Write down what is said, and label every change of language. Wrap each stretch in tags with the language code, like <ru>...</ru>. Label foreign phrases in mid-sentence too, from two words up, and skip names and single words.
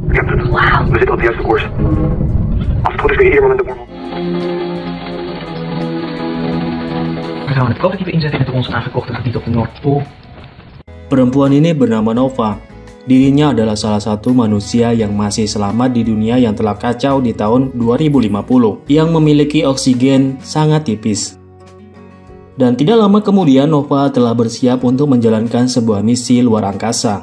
<nl>Captain. Wauw. We zitten op de juiste koers. Als het goed is kun je ieder moment de wormhole. We gaan het prototype inzetten in het door ons aangekochte gebied op de Noordpool.</nl> <id>Perempuan ini bernama Nova. Dirinya adalah salah satu manusia yang masih selamat di dunia yang telah kacau di tahun 2050, yang memiliki oksigen sangat tipis. Dan tidak lama kemudian Nova telah bersiap untuk menjalankan sebuah misi luar angkasa.</id>